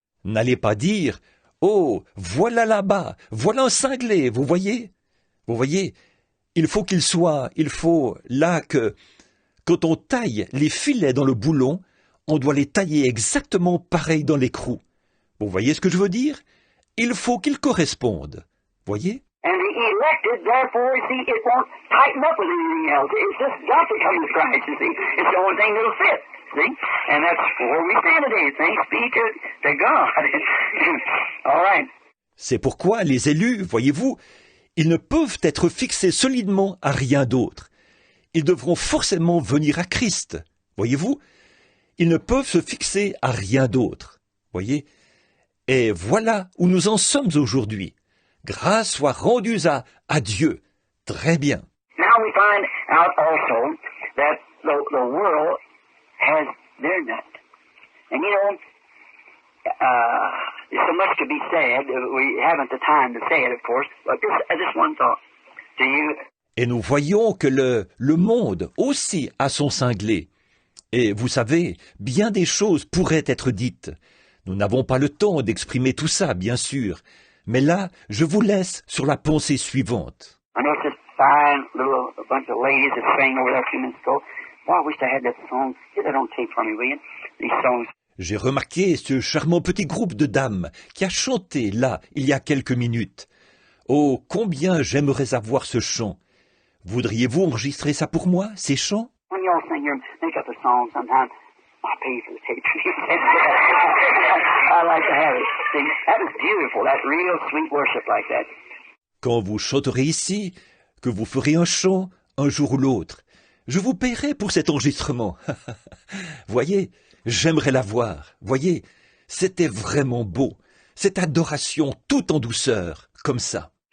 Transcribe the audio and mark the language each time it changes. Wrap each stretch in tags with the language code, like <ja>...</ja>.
<fr>N'allez pas dire, oh, voilà là-bas, voilà un cinglé, vous voyez? Vous voyez, il faut là que, quand on taille les filets dans le boulon, on doit les tailler exactement pareil dans l'écrou. Vous voyez ce que je veux dire? Il faut qu'ils correspondent. Voyez?</fr> <en>And the elected, therefore, see, it won't tighten up with anything else. It's just got to come with Christ, you see. It's the only thing that'll fit, see? And that's where we stand today. Thanks be to God. All right.</en> <fr>C'est pourquoi les élus, voyez-vous, ils ne peuvent être fixés solidement à rien d'autre. Ils devront forcément venir à Christ. Voyez-vous, ils ne peuvent se fixer à rien d'autre. Voyez? Et voilà où nous en sommes aujourd'hui. Grâce soit rendue à Dieu. Très bien.</fr> <en>Now we find out also that the world has their nut. And you know, there's so much to be said. We haven't the time to say it, of course. But just one thought. Do you...</en> <fr>Et nous voyons que le monde aussi a son cinglé. Et vous savez, bien des choses pourraient être dites. Nous n'avons pas le temps d'exprimer tout ça, bien sûr. Mais là, je vous laisse sur la pensée suivante.</fr> <en>I noticed this fine little bunch of ladies that sang over there a few minutes ago. Boy, I wish I had that song. Get that on tape for me, will you? These songs.</en> <fr>J'ai remarqué ce charmant petit groupe de dames qui a chanté là, il y a quelques minutes. Oh, combien j'aimerais avoir ce chant. Voudriez-vous enregistrer ça pour moi, ces chants?</fr> <en>When you all sing your make up a song sometime, I'll pay for the tape. I like to have it. See, that is beautiful, that real sweet worship like that.</en> <fr>Quand vous chanterez ici, que vous ferez un chant un jour ou l'autre, je vous paierai pour cet enregistrement. Voyez, j'aimerais la voir. Voyez, c'était vraiment beau. Cette adoration tout en douceur, comme ça.</fr>